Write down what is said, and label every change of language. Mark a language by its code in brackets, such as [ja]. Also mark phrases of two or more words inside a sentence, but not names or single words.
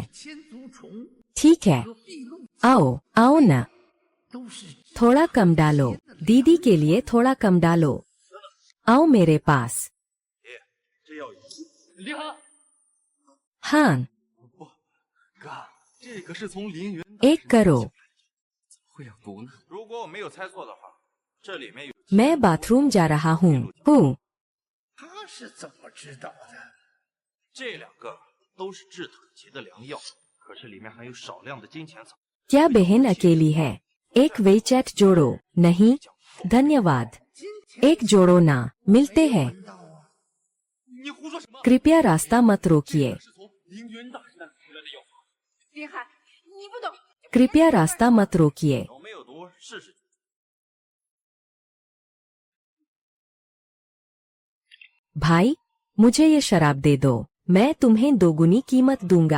[hi] ठीक है, आओ आओ न, थोड़ा कम डालो, दीदी के लिए थोड़ा कम डालो। आओ मेरे पास। हाँ, एक करो। [zh] 如果我没有猜错的话，这里面有 [hi] मैं बाथरूम जा रहा हूँ। [zh] 他是怎么知道的？这两个都是治腿疾的良药，可是里面含有少量的金钱草。 [hi] क्या बहन अकेली है? एक वे चैट जोड़ो। नहीं धन्यवाद, एक जोड़ो ना, मिलते हैं। [zh] 你胡说什么？ [hi] कृपया रास्ता मत रोकिए, [zh] 是从凌渊大师那里出来的药方。林寒，你不懂。 [hi] कृपया रास्ता मत रोकिए। [zh] 有没有毒试试？ [hi] भाई, मुझे ये शराब दे दो, मैं तुम्हें दोगुनी कीमत दूंगा।